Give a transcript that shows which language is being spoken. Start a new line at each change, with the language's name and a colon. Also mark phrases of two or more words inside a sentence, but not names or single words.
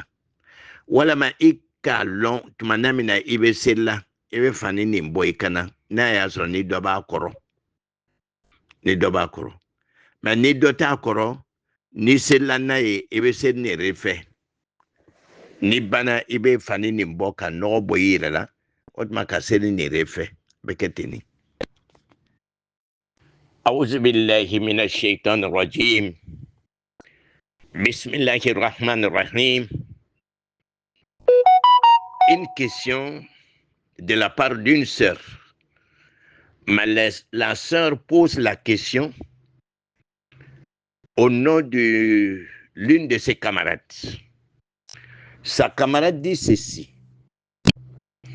Bambara: Walama i k'a lɔn tuma min na i bɛ seri la, i bɛ fani nin bɔ i kana, n'a y'a sɔrɔ ni dɔ b'a kɔrɔ. Ni dɔ b'a kɔrɔ. Mais ni dɔ t'a kɔrɔ, ni serila n'a ye, i bɛ seri nin yɛrɛ fɛ. Ni bana i bɛ fani nin bɔ ka nɔgɔ bɔ i yɛrɛ la, o tuma ka seri nin yɛrɛ fɛ. Bɛ kɛ ten ni.
Arabic: أعوذ بالله من الشيطان الرجيم بسم الله الرحمن الرحيم.
French: Une question de la part d'une sœur. Mais la sœur pose la question au nom de l'une de ses camarades. Sa camarade dit ceci.